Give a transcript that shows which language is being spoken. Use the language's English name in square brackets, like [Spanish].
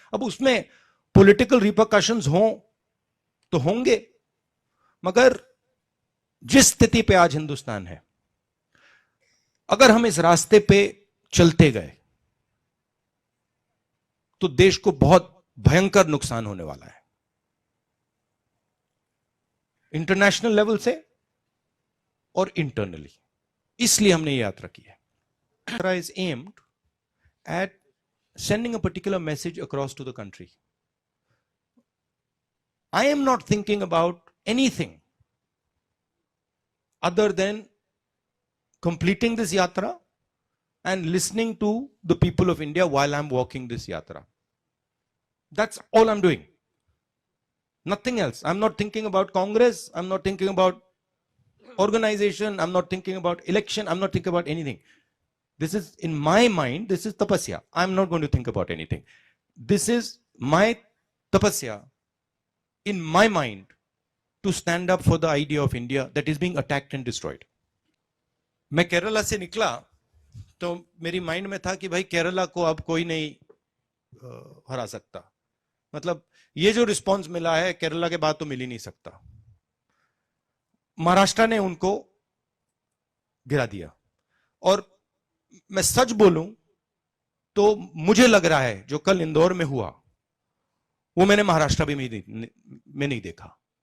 [Hindi] अब उसमें political repercussions हों तो होंगे, मगर जिस स्थिति पे आज हिंदुस्तान है, अगर हम इस रास्ते पे चलते गए तो देश को बहुत भयंकर नुकसान होने वाला है, इंटरनेशनल लेवल से और इंटरनली। इसलिए हमने ये यात्रा की है। [English] Yatra is aimed at sending a particular message across to the country. I am not thinking about anything other than completing this yatra and listening to the people of India while I'm walking this yatra. That's all I'm doing. Nothing else. I'm not thinking about Congress. I'm not thinking about organization. I'm not thinking about election. I'm not thinking about anything. This is, in my mind, this is tapasya. I'm not going to think about anything. This is my tapasya in my mind to stand up for the idea of India that is being attacked and destroyed. [Hindi] मैं केरला से निकला तो मेरी mind में था कि भाई केरला को अब कोई नहीं हरा सकता। मतलब ये जो रिस्पांस मिला है केरला के बाद तो मिल ही नहीं सकता। महाराष्ट्र ने उनको गिरा दिया। और मैं सच बोलूं तो मुझे लग रहा है जो कल इंदौर में हुआ वो मैंने महाराष्ट्र में नहीं देखा।